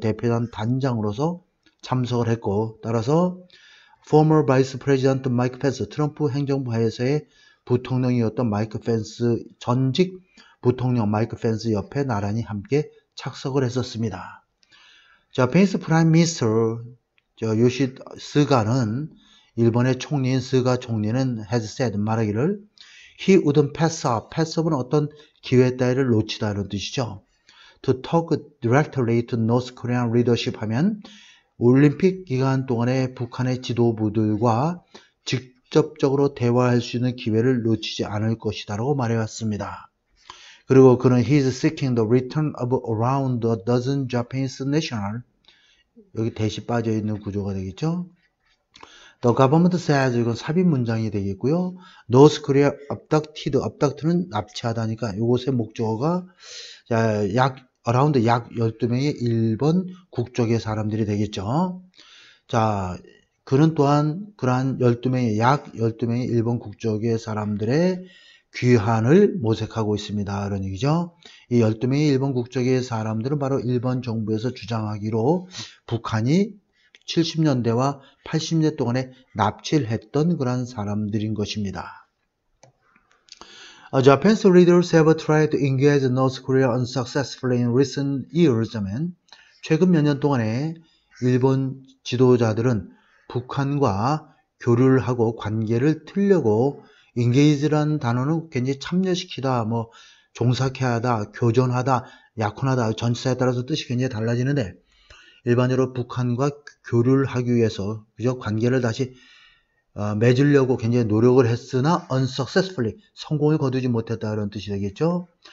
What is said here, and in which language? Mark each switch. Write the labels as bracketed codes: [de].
[ko] 대표단 단장으로서 참석을 했고, 따라서 [en] former vice president [ko] 마이크 펜스, 트럼프 행정부 하에서의 부통령이었던 마이크 펜스, 전직 부통령 마이크 펜스 옆에 나란히 함께 착석을 했었습니다. 자, 펜스 프라임 미니스터 요시스가는 일본의 총리인 스가 총리는 [en] has said [ko] 말하기를 [en] he wouldn't pass up. [ko] pass up은 어떤 기회 따위를 놓치다 이런 뜻이죠. [en] to talk directly to North Korean leadership [ko] 하면 올림픽 기간 동안에 북한의 지도부들과 직접적으로 대화할 수 있는 기회를 놓치지 않을 것이다 라고 말해왔습니다. 그리고 그는 [en] he is seeking the return of around a dozen Japanese national [ko] 여기 대시 빠져있는 구조가 되겠죠. [en] The government says [ko] 이건 삽입 문장이 되겠고요. [en] North Korea abducted, [ko] abduct는 납치하다니까 이곳의 목적어가 약 around 약 12명의 일본 국적의 사람들이 되겠죠. 자, 그는 또한 그러한 12명의 약 12명의 일본 국적의 사람들의 귀환을 모색하고 있습니다. 이런 얘기죠. 이 12명의 일본 국적의 사람들은 바로 일본 정부에서 주장하기로 북한이 70년대와 80년 동안에 납치를 했던 그런 사람들인 것입니다. [en] Japanese leaders have tried to engage North Korea unsuccessfully in recent years. [ko] 최근 몇 년 동안에 일본 지도자들은 북한과 교류를 하고 관계를 틀려고 engage라는 단어는 굉장히 참여시키다, 뭐 종삭해하다, 교전하다, 약혼하다 전치사에 따라서 뜻이 굉장히 달라지는데 일반적으로 북한과 교류를 하기 위해서 그저 관계를 다시 맺으려고 굉장히 노력을 했으나 unsuccessfully 성공을 거두지 못했다 이런 뜻이 되겠죠.